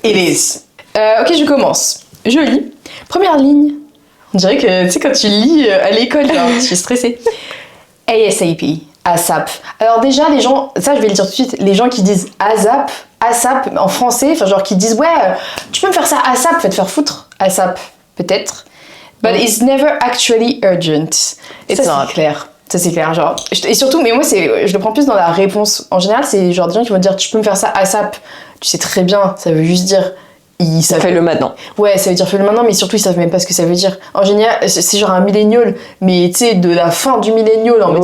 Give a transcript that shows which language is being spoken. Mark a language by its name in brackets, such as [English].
[English] It is. [French] Ok, je commence. Je lis. Première ligne. On dirait que, tu sais, quand tu lis à l'école, genre, je suis stressée. ASAP. ASAP. Alors déjà, les gens, ça je vais le dire tout de suite, les gens qui disent ASAP en français, enfin genre qui disent ouais, tu peux me faire ça ASAP, fais te faire foutre. ASAP, peut-être. [English] But it's never actually urgent. [French] Et [English] It's [French] ça [English] not. [French] c'est clair. Ça c'est clair, genre. Et surtout, mais moi je le prends plus dans la réponse. En général, c'est genre des gens qui vont dire tu peux me faire ça ASAP. Tu sais très bien, ça veut juste dire Ça fait le maintenant. Ouais, ça veut dire fais-le maintenant, mais surtout ils savent même pas ce que ça veut dire. En général, c'est genre un millénial, mais tu sais, de la fin du millénial, en mode